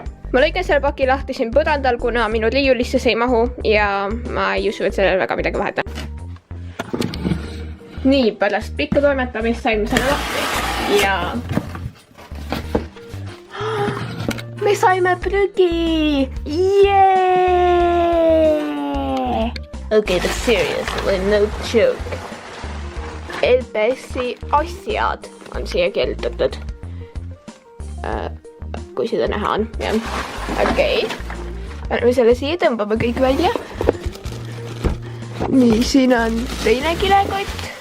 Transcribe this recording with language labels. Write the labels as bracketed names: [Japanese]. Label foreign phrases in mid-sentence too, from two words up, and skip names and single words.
[Estonian] Ma lõigan selle paki lahti siin põrandal, kuna minu riiulisse see ei mahu ja ma ei usu, et sellel väga midagi vahet on. Nii, pärast pikka toimetamist sain ma selle lahti ja me saime prügi! [English] Okay, but seriously, no joke. [Estonian] Delbessi asjad on siia kirjutatud. Kui seda näha on, jah. Okei. Paneme selle siia, tõmbame kõik välja. Nii, siin on teine kilekott.